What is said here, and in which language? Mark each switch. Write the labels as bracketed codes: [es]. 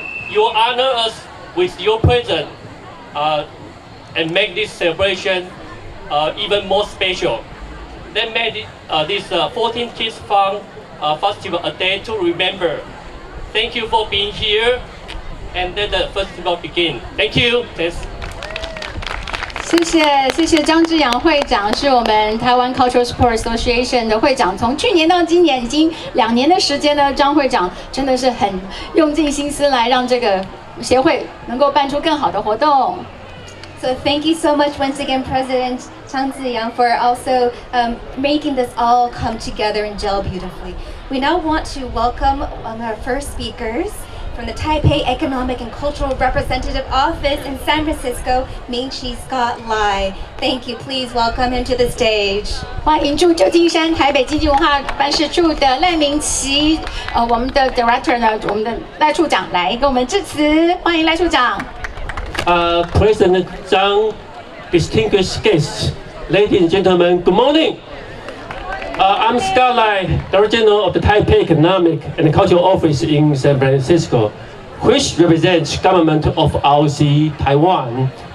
[en] You honor us with your presence and make this celebration even more special. That made this 14th Kids Fun Festival a day to remember. Thank you for being here, and let the festival begin. Thank you. Thanks. [zh] 谢谢张志阳会长，是我们台湾 Cultural Support Association 的会长。从去年到今年，已经2年的时间呢，张会长真的是很用尽心思来让这个协会能够办出更好的活动。 [en] So thank you so much once again, President Chang Ziyang, for also making this all come together and gel beautifully. We now want to welcome our first speakers from the Taipei Economic and Cultural Representative Office in San Francisco, Ming-Chi Scott Lai. Thank you. Please welcome him to the stage. [zh] 欢迎驻旧金山台北经济文化办事处的赖明琪，我们的 Director 呢，我们的赖处长来给我们致辞。欢迎赖处长。 [en] President Zhang, distinguished guests, ladies and gentlemen, good morning. I'm Scott Lai, Director General of the Taipei Economic and Cultural Office in San Francisco, which represents government of ROC Taiwan.